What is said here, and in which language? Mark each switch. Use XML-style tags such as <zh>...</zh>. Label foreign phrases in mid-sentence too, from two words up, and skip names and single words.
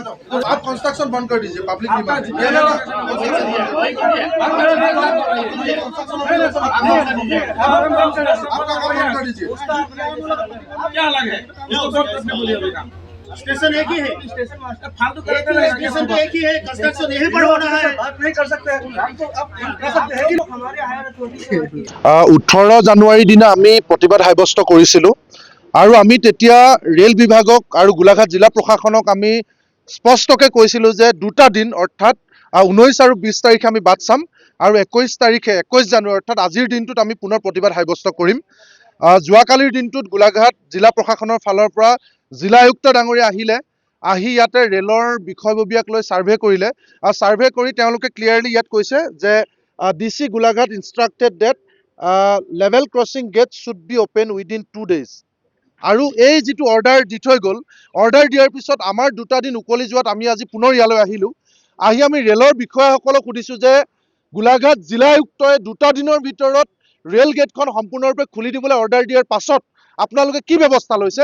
<hi>तो आप कंस्ट्रक्शन बंद कर दीजिए, पब्लिक डिमांड कर दीजिए। क्या लगे स्टेशन एक ही है, स्टेशन मास्टर फालतू स्टेशन तो एक ही है, कंस्ट्रक्शन यहीं पर होना है। बात नहीं कर सकते हैं, कर सकते हैं कि हमारे हायर अथॉरिटी</hi> <as>18 জানুৱাৰীৰ দিনা আমি প্ৰতিবাদ সাব্যস্ত কৰিছিলোঁ আৰু আমি তেতিয়া ৰেল বিভাগক আৰু গোলাঘাট জিলা প্ৰশাসনক আমি স্পষ্টকৈ কৈছিলোঁ যে 2টা দিন অৰ্থাৎ 19 আৰু 20 তাৰিখে আমি বাট চাম আৰু 21 তাৰিখে 21 জানুৱাৰী অৰ্থাৎ আজিৰ দিনটোত আমি পুনৰ প্ৰতিবাদ সাব্যস্ত কৰিম। যোৱাকালিৰ দিনটোত গোলাঘাট জিলা প্ৰশাসনৰ ফালৰ পৰা জিলা আয়ুক্ত ডাঙৰীয়া আহি ইয়াতে ৰেলৰ বিষয়ববীয়াক লৈ ছাৰ্ভে কৰিলে আৰু ছাৰ্ভে কৰি তেওঁলোকে ক্লিয়াৰলি ইয়াত কৈছে যে DC গোলাঘাট</as> <en>instructed that level crossing gates should be open within 2 days</en> <as>আৰু এই যেটো অৰ্ডাৰ দি থৈ গ'ল, অৰ্ডাৰ দিয়াৰ পিছত আমাৰ 2টা দিন উকলি যোৱাত আমি আজি পুনৰ ইয়ালৈ আহিলোঁ। আহি আমি ৰেলৰ বিষয়াসকলক সুধিছোঁ যে গোলাঘাট জিলা আয়ুক্তই 2টা দিনৰ ভিতৰত ৰেল গেটখন সম্পূৰ্ণৰূপে খুলি দিবলৈ অৰ্ডাৰ দিয়াৰ পাছত আপোনালোকে কি ব্যৱস্থা লৈছে।</as>